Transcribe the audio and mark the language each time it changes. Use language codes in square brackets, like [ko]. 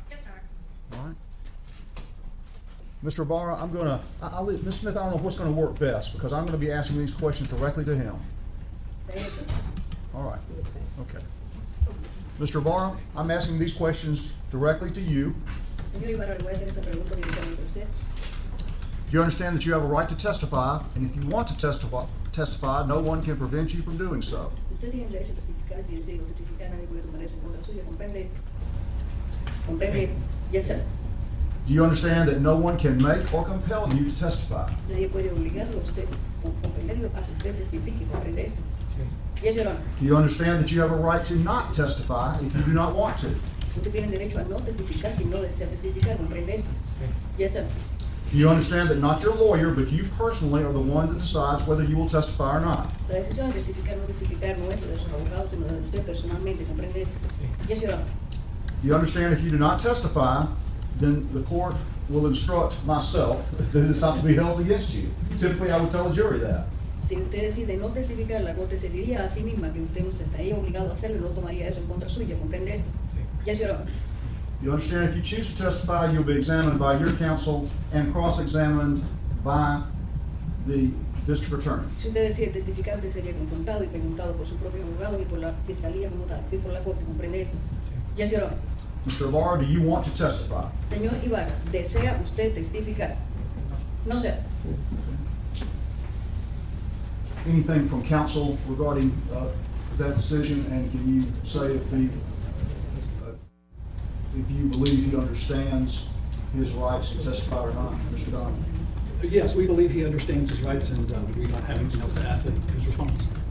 [en] Yes, Your Honor. All right. Mr. Ibarra, Ms. Smith, I don't know what's going to work best because I'm going to be asking these questions directly to him. All right. Okay. Mr. Ibarra, I'm asking these questions directly to you. [es] Señor Ibarra, le voy a hacer esta pregunta directamente a usted. [en] You understand that you have a right to testify, and if you want to testify, no one can prevent you from doing so. [es] Usted tiene el derecho a testificar, si decide testificar, nadie puede tomar eso en contra suya, ¿comprende? ¿Comprende? [en] Yes, sir. Do you understand that no one can make or compel you to testify? [es] Nadie puede obligarlo a usted, o compelerlo a que usted testifique, ¿comprende esto? [en] Yes, Your Honor. Do you understand that you have a right to not testify if you do not want to? [es] Usted tiene el derecho a no testificar si no desea testificar, ¿comprende esto? [en] Yes, sir. Do you understand that not your lawyer, but you personally are the one that decides whether you will testify or not? [es] La decisión de testificar o no testificar no es de sus abogados, sino de usted personalmente, ¿comprende esto? [en] Yes, Your Honor. Do you understand if you do not testify, then the court will instruct myself that it's not to be held against you? Typically, I would tell a jury that. [es] Si usted decide no testificar, la corte se diría a sí misma que usted no estaría obligado a hacerlo y no tomaría eso en contra suya, ¿comprende esto? [en] Yes, Your Honor. You understand if you choose to testify, you'll be examined by your counsel and cross-examined by the district attorney. [es] Si usted decide testificar, usted sería confrontado y preguntado por su propio abogado y por la fiscalía como tal, y por la corte, ¿comprende esto? [en] Yes, Your Honor. Mr. Ibarra, do you want to testify? [es] Señor Ibarra, ¿desea usted testificar? [en] No, sir. Anything from counsel regarding that decision, and can you say if you believe he understands his rights to testify or not, Mr. Donovan? Yes, we believe he understands his rights, and we don't have anything else to add to his response.